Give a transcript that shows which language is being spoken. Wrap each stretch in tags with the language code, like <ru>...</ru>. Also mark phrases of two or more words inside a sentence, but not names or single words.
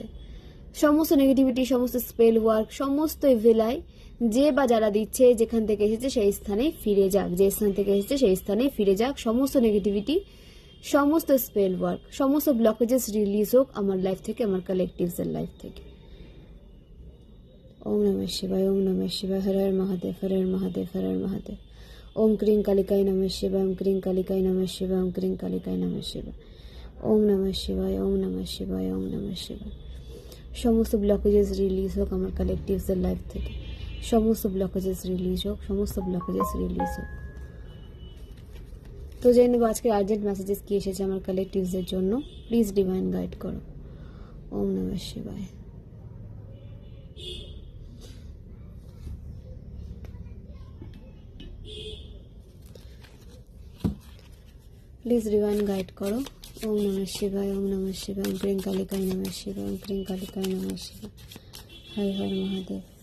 <bn>সমস্ত নেগেটিভিটি, সমস্ত</bn> <en>spell work,</en> <bn>সমস্ত ইভিলাই যে বা যারা দিচ্ছে, যেখান থেকে এসেছে সেই স্থানে ফিরে যাক, যে স্থান থেকে এসেছে সেই স্থানে ফিরে যাক। সমস্ত নেগেটিভিটি, সমস্ত</bn> <en>spell work,</en> <bn>সমস্ত</bn> <en>blockages release</en> <bn>হোক আমার লাইফ থেকে, আমার কালেকটিভসের লাইফ থেকে।</bn> <sa>ওম নমঃ শিবায়, ওম নমঃ শিবায়, হর হর মহাদেব, হর হর মহাদেব, হর হর মহাদেব। ওম ক্রিং কালিকায় নমঃ শিবায়, ওম ক্রিং কালিকায় নমঃ শিবায়, ওম ক্রিং কালিকায় নমঃ শিবায়। ওম নমঃ শিবায়, ওম নমঃ শিবায়, ওম নমঃ শিবায়।</sa> <bn>সমস্ত</bn> <en>blockages release</en> <bn>হোক আমার কালেকটিভসের লাইফ থেকে, সমস্ত</bn> <en>blockages release</en> <bn>হোক, সমস্ত</bn> <en>blockages release</en> <bn>হোক। তো জেনে নেব আজকে</bn> <en>urgent messages</en> <bn>কি এসেছে আমার কালেকটিভসের জন্য।</bn> <en>please divine guide</en> <bn>করো।</bn> <sa>ওম নমঃ শিবায়।</sa> <en>please divine guide</en> <bn>করো।</bn> <sa>ওম নমঃ শিবায়, ওম নমঃ শিবায়, ওম ক্রিং কালিকায় নমঃ শিবায়, ওম ক্রিং কালিকায় নমঃ শিবায়, হর হর মহাদেব।</sa>